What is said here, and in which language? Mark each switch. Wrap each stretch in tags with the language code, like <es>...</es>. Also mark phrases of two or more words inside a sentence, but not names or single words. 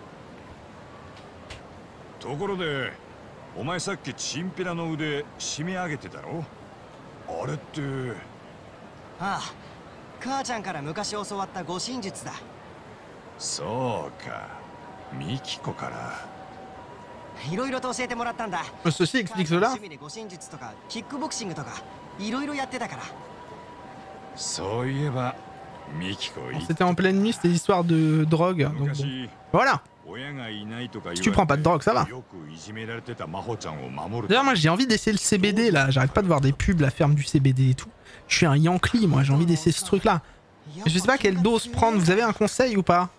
<ja>ところで、お前さっきチンピラの腕締め上げてたろ？あれって。ああ、母ちゃんから昔教わった護身術だ。そうか、ミキコから。いろいろと教えてもらったんだ。</ja> <fr>Ceci explique cela.</fr> <ja>趣味で護身術とかキックボクシングとかいろいろやってたから。そういえばミキコ。</ja> <fr>C'était en pleine nuit, c'était l'histoire de drogue. Donc bon. Voilà. Si tu prends pas de drogue, ça va. D'ailleurs, moi j'ai envie d'essayer le CBD là. J'arrête pas de voir des pubs, la ferme du CBD et tout. Je suis un Yankee, moi j'ai envie d'essayer ce truc là. Je sais pas quelle dose prendre. Vous avez un conseil ou pas?</fr>